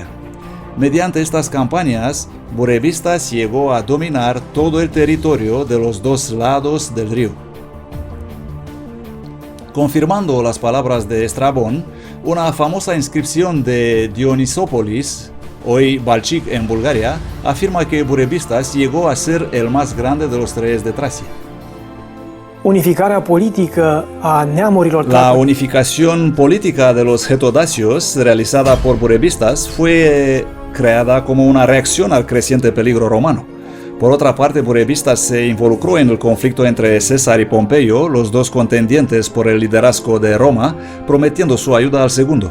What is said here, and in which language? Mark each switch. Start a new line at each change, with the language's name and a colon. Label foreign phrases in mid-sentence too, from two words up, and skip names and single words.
Spanish: Mediante estas campañas, Burebistas llegó a dominar todo el territorio de los dos lados del río. Confirmando las palabras de Estrabón, una famosa inscripción de Dionisópolis, hoy Balchik en Bulgaria, afirma que Burebistas llegó a ser el más grande de los reyes de Tracia.
Romanian: Unificarea politică a neamurilor
Spanish: La unificación política de los getodacios realizada por Burebistas fue creada como una reacción al creciente peligro romano. Por otra parte, Burebistas se involucró en el conflicto entre César y Pompeyo, los dos contendientes por el liderazgo de Roma, prometiendo su ayuda al segundo.